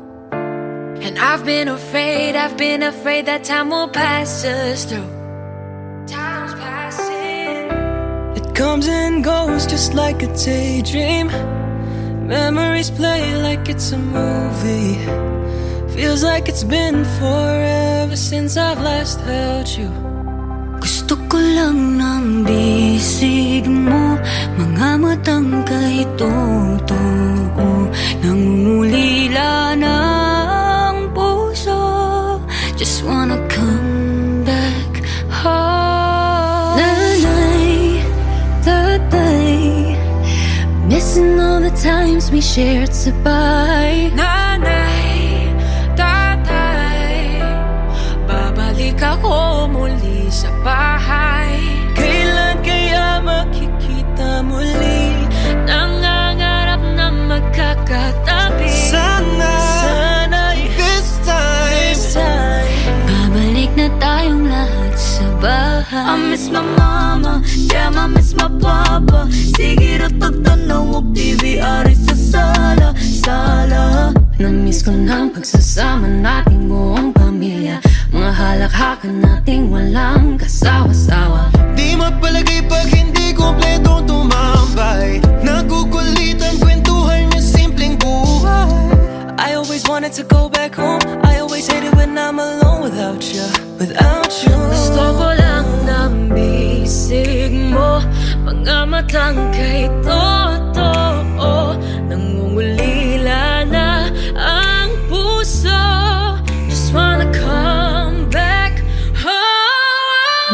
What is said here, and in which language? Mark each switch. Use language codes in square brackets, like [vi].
[en] And I've been afraid that time will pass us through. Time's passing. It comes and goes just like a daydream. Memories play like it's a movie. Feels like it's been forever since I've last held you. [tl] Gusto ko lang ng bisig mo, mga matang kay totoo, nangungulila ng puso. [en] Just wanna come back home. Nanay, tatay, missing all the times we shared [tl] sa bahay. Nanay, tatay, babalik ako muli sa bahay. Kailan kaya makikita muli? Nangangarap na magkakatabi. Sana'y [en] This time [tl] Babalik na tayong lahat sa bahay. [en] I miss my mama, damn I miss my papa. [ceb] Sige ratag tanaw og TV ari sa sala. [tl] Na-miss ko ng pagsasama nating buong pamilya, mga halakhakan nating walang kasawa-sawa. di mapalagay pag hindi kompletong tumambay. Nagukulitan kwentuhan niya simpleng buhay. [en] I always wanted to go back home. I always hated when I'm alone without you. [tl] Gusto ko lang ng bisig mo, mga matang kay totoo, nangungulila na ang puso. [en] Just wanna come back home.